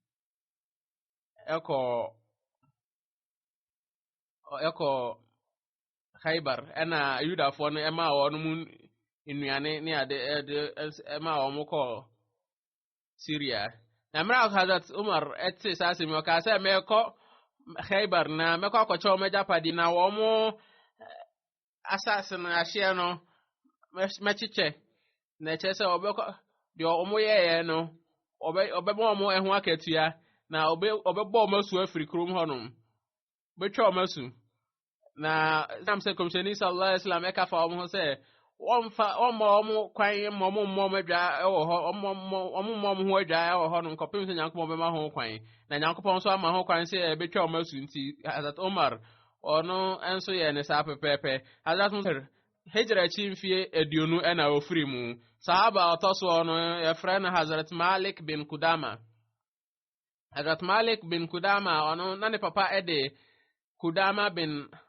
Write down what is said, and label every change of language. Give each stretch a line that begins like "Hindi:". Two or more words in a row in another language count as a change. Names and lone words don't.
Akan: ɛkɔ Khaybar ɛna Yudafoɔ no ɛma wɔn mu nnuane ne ade ɛma wɔn kɔ Syria na mra Hazrat Umar ɛte saa sɛ mɛka sɛ mɛkɔ Khaybar na mɛkɔ akɔkyɛ wɔn agapadi na wɔn asase no ahyeɛ no mɛkyekyɛ na ɛkyɛ sɛ ɔbɛkɔ deɛ wɔn yɛɛ no ɔbɛbɔ wɔn ɛho akatua na ɔbɛbɔ wɔn asu afiri kurom hɔnom bɛtwa wɔn asu na sam sɛ Kɔmhyɛni
Arabic: صلى الله عليه وسلم
Akan: ɛka fa wɔn ho sɛ wɔmma wɔn kwan ma wɔn mmɔ wɔn adwa ɛwɔ hɔ wɔn mmɔ wɔn ho adwa ɛwɔ hɔ no nkɔpem sɛ Nyankopɔn bɛma ho kwan na Nyankopɔn nso ama ho kwan sɛ ɛbɛtwa wɔn asu nti Hazrat Umar ɔno nso yɛ ne saa pɛpɛɛpɛ Hazrat Umar hijra akyi mfie 20 ɛna ofiri mu sahaba ɔtɔ so no yɛfrɛ no Hazrat Malik bin Kudama Hazrat Malik bin Kudama ɔno na ne papa ɛde Kudama bin